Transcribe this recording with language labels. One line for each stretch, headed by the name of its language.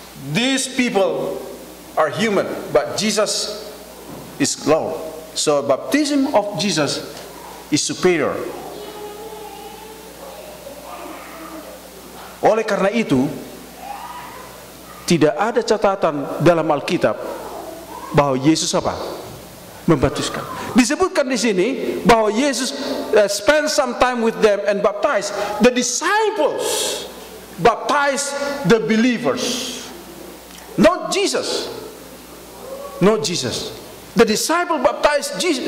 English: These people are human, but Jesus is Lord. So baptism of Jesus is superior.
Indonesian: Oleh karena itu, tidak ada catatan dalam Alkitab bahwa Yesus apa? Membaptiskan. Disebutkan di sini bahwa
English: Yesus spend some time with them and baptized. The disciples baptized the believers, not Jesus. Not Jesus. The disciple baptized Jesus.